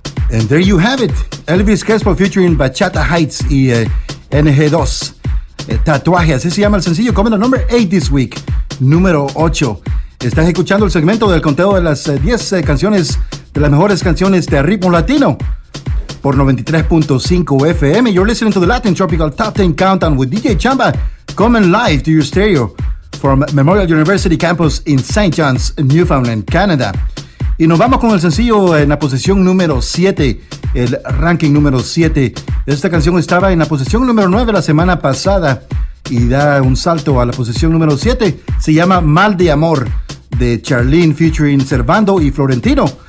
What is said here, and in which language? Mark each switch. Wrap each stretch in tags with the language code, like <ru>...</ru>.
<en>And there you have it. Elvis Crespo featuring Bachata Heights y NG2.</en> <es>Tatuaje, así se llama el sencillo.</es> <en>Come the number 8 this week.</en> <es>Número 8. Estás escuchando el segmento del conteo de las 10 canciones, de las mejores canciones de Ritmo Latino por 93.5 FM.</es> <en>You're listening to the Latin Tropical Top 10 Countdown with DJ Chamba, coming live to your stereo from Memorial University Campus in St. John's, Newfoundland, Canada.</en> <es>Y nos vamos con el sencillo en la posición número 7, el ranking número 7. Esta canción estaba en la posición número 9 la semana pasada y da un salto a la posición número 7. Se llama Mal de Amor, de Charlene featuring Servando y Florentino.</es>